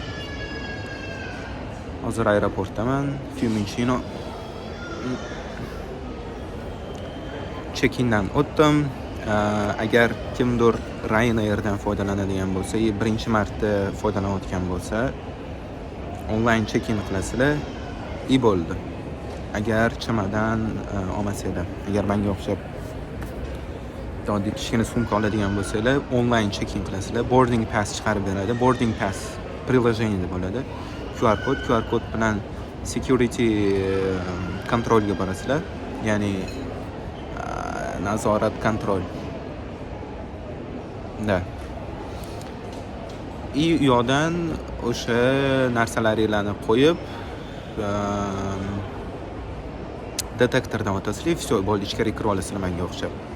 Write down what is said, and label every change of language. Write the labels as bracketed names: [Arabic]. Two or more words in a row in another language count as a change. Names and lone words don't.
[Uzbek] Hozir aeroportdaman, Fiumicino. Check-indan o'tdim. Agar kimdir Ryanairdan foydalanadigan bo'lsa, birinchi marta foydalanayotgan bo'lsa, onlayn check-in qilasizlar, bo'ldi. Agar chimadan olmasanglar, agar menga o'xshab oddiy kichkina sumka oladigan bo'lsanglar, onlayn check-in qilasizlar, [English] boarding pass [Uzbek] chiqarib beradi. [English] Boarding pass [Uzbek] приложениеda bo'ladi. QR kod bilan security kontrolga borasizlar, ya'ni nazorat kontrol. Da. U yoqdan o'sha narsalaringlarni qo'yib, detektordan o'tasizlar, все, bo'ldi, ichkariga kirib olasizlar menga o'xshab.